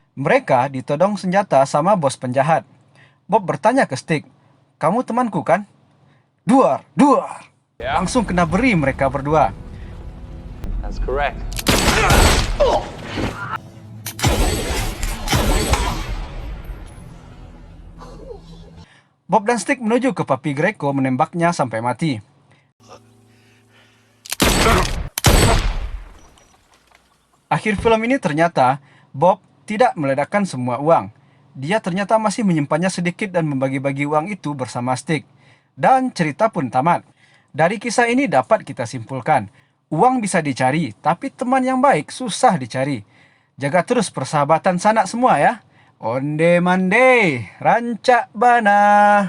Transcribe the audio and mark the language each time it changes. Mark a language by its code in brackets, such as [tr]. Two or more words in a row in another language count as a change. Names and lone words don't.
[id] Mereka ditodong senjata sama bos penjahat. Bob bertanya ke Stick, "Kamu temanku kan?" Duar, duar. Langsung kena beri mereka berdua. [en] That's correct. [id] Bob dan Stick menuju ke Papi Greco menembaknya sampai mati. Akhir film ini ternyata Bob tidak meledakkan semua uang. Dia ternyata masih menyimpannya sedikit dan membagi-bagi uang itu bersama Stick. Dan cerita pun tamat. Dari kisah ini dapat kita simpulkan, uang bisa dicari, tapi teman yang baik susah dicari. Jaga terus persahabatan sanak semua ya. [min] Onde mande, rancak bana.